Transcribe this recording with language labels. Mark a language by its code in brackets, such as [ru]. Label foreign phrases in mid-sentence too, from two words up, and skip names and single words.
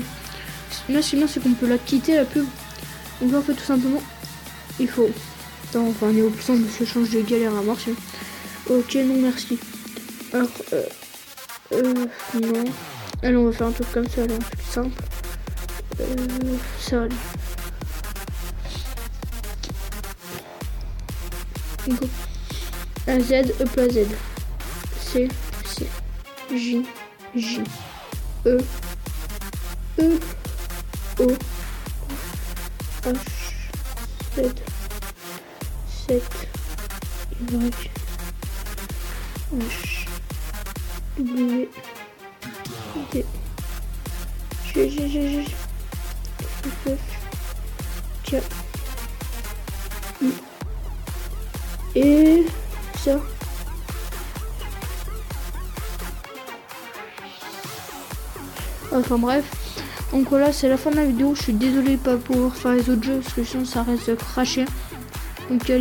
[fr] Là c'est bien, c'est qu'on peut la quitter la pub. Donc là en fait tout simplement, il faut. Attends, on va un niveau plus simple parce que je change de galère à marcher. Ok, non merci. Alors non. Allez, on va faire un truc comme ça, là, plus simple. Ça va aller. Go. A Z, E pas Z. C, J, E, O, H, Z, 7, Y, H, W, D, G, F, K, I, et ça. Enfin bref, donc voilà, c'est la fin de la vidéo. Je suis désolé de pas pouvoir faire les autres jeux parce que sinon ça reste de cracher.